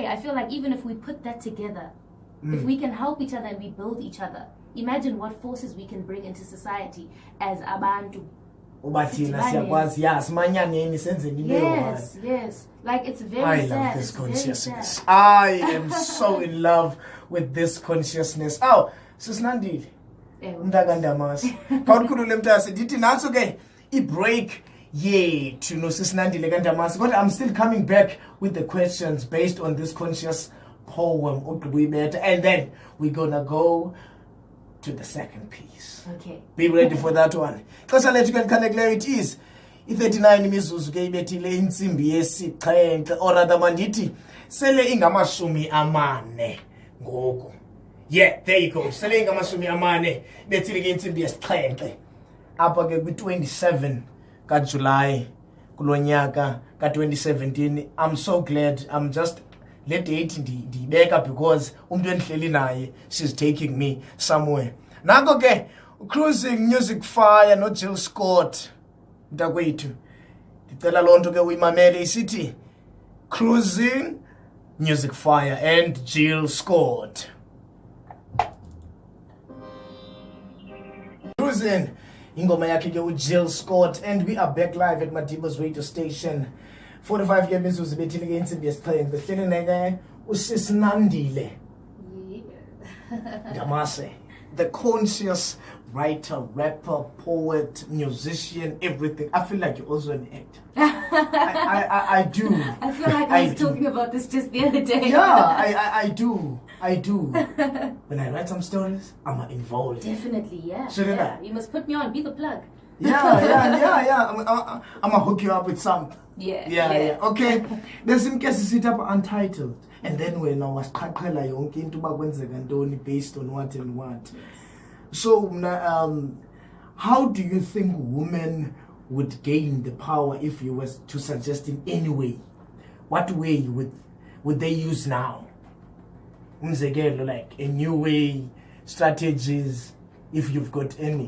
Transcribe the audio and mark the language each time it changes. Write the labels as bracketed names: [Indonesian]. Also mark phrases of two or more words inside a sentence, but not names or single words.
[English] I feel like even if we put that together, if we can help each other and we build each other, imagine what forces we can bring into society as Abantu. Yes. Like, it's very sad. I love this consciousness. I am so in love with this consciousness. [Xhosa] Oh, Sis Nandile. Mntakandamas. Kawukhulule mntase ndithi naso ke I-break yethu no Sis Nandile kandamas. [English] But I'm still coming back with the questions based on this conscious poem and then we're gonna go to the second piece. Okay. Be ready for that one. Because I'll let you can connect where it is. [Xhosa] I-39 imizuzu ke ibethile insimbi yesixhenxe or rather mandithi sele ingamashumi amane ngoku. [English] Yeah, there you go. [Xhosa] Sele ingamashumi amane bethile ke insimbi yesixhenxe. Apha ke kwi-27 kaJuly kulonyaka ka-2017. [English] I'm so glad. I'm just [Xhosa] le date ndiyibeka [English] because [Xhosa] umuntu endihleli naye, [English] she's taking me somewhere. [Xhosa] Nako ke Cruising Music Fire no Jill Scott mntakwethu. Ndicela lonto ke uyimamele isithi Cruising Music Fire and Jill Scott. [English] Cruising [Xhosa] ingoma yakhe ke uJill Scott, [English] and we are back live at Madiba's radio station. 45 years [Xhosa] mizuzu bethile ke insimbi yesixhenxe behleli neke uSis Nandile. Damase, [English] the conscious writer, rapper, poet, musician, everything. I feel like you're also an actor. I do. I feel like I was talking about this just the other day. Yeah, I do. When I write some stories, I'm involved. Definitely, yeah. Yeah. You must put me on, be the plug. Yeah. I'm gonna hook you up with something. Yeah. Okay. There's some cases sit up untitled. And then when I was [Xhosa] qhaqhela yonke into ba kwenzeka ntoni [English] based on what and what. So how do you think women would gain the power if you were to suggest in any way? What way would they use now? Umzekelo, like a new way, strategies, if you've got any.